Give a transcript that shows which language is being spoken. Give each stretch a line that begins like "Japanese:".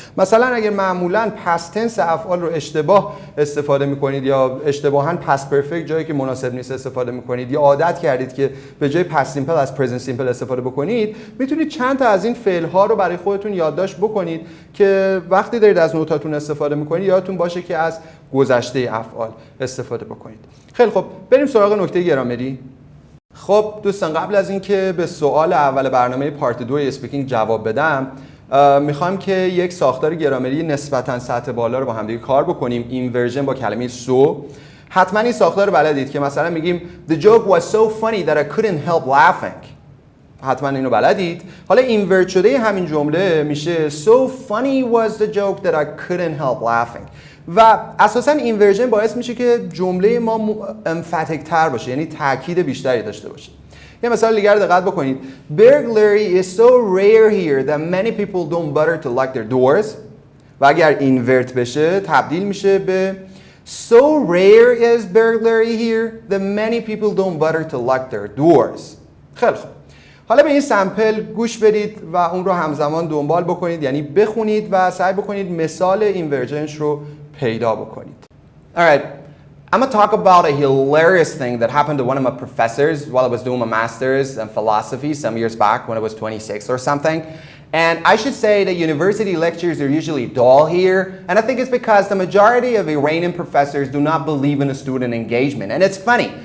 Persian: مثلا اگر معمولاً پست تنس افعال رو اشتباه استفاده میکنید یا اشتباهاً پست پرفکت جایی که مناسب نیست استفاده میکنید یا عادت کردید که به جای پست سیمپل از پرزنت سیمپل استفاده بکنید، میتونید چند تا از این فعل ها رو برای خودتون یادداشت بکنید که وقتی دارید از نوتاتون استفاده میکنید یادتون باشه که از گذشته افعال استفاده بکنید. خیلی خب، بریم سراغ نکته گرامری. خب دوستان، قبل از اینکه به سوال اول برنامه پارت 2 اسپیکینگ جواب بدم، میخوام که یک ساختار گرامری نسبتاً سطح بالا رو با هم دیگه کار بکنیم. اینورژن با کلمه سو. حتما این ساختار رو بلدید که مثلا میگیم
English: The joke was so funny that I couldn't help laughing.
Persian: حتما اینو بلدید. حالا اینورت شده همین جمله میشه
English: So funny was the joke that I couldn't help laughing.
Persian: و اساساً اینورژن باعث میشه که جمله ما امفاتیک تر باشه، یعنی تاکید بیشتری داشته باشه. یه مثال دیگر دقت بکنید.
English: Burglary is so rare here that many people don't bother to lock their doors.
Persian: و اگر اینورت بشه تبدیل میشه به
English: So rare is burglary here that many people don't bother to lock their doors.
Persian: خیلی خوب. حالا به این سمپل گوش بدید و اون رو همزمان دنبال بکنید، یعنی بخونید و سعی بکنید مثال اینورژنش رو پیدا بکنید.
English: Alright, I'm gonna talk about a hilarious thing that happened to one of my professors while I was doing my master's in philosophy some years back when I was 26 or something. And I should say that university lectures are usually dull here, and I think it's because the majority of Iranian professors do not believe in a student engagement. And it's funny.